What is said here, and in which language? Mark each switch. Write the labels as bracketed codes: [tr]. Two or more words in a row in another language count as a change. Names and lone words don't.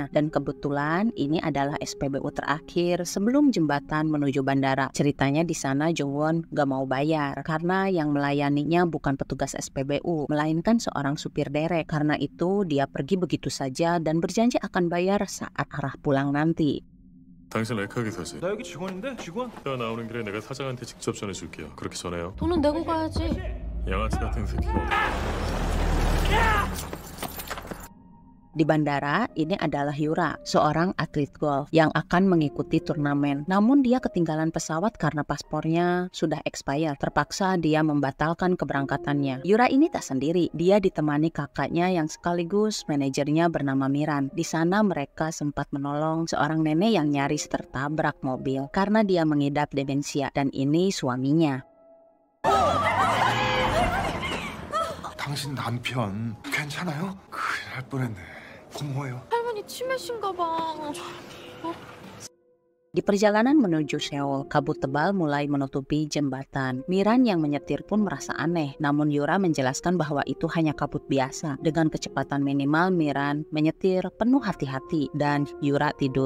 [id] Dan kebetulan ini adalah SPBU terakhir sebelum jembatan menuju bandara. Ceritanya di sana Jung Won gak mau bayar karena yang melayaninya bukan petugas SPBU, melainkan seorang supir derek. Karena itu dia pergi begitu saja dan berjanji akan bayar saat arah pulang nanti. [ko] 당신 레카 기사지? 나 여기 직원인데 직원? 가 나오는 길에 내가 사장한테 직접 전해줄게요. 그렇게 전해요. 돈은 내고 가야지. 양아치 같은 새끼가 [id] Di bandara, ini adalah Yura, seorang atlet golf yang akan mengikuti turnamen. Namun dia ketinggalan pesawat karena paspornya sudah expired. Terpaksa dia membatalkan keberangkatannya. Yura ini tak sendiri. Dia ditemani kakaknya yang sekaligus manajernya bernama Miran. Di sana mereka sempat menolong seorang nenek yang nyaris tertabrak mobil karena dia mengidap demensia, dan ini suaminya. [ko] 당신 남편 괜찮아요? 큰일 날 뻔했네. 고마워요. 할머니 치매신가 봐. [id] Di perjalanan menuju Seoul, kabut tebal mulai menutupi jembatan. Miran yang menyetir pun merasa aneh, namun Yura menjelaskan bahwa itu hanya kabut biasa. Dengan kecepatan minimal, Miran menyetir penuh hati-hati dan Yura tidur.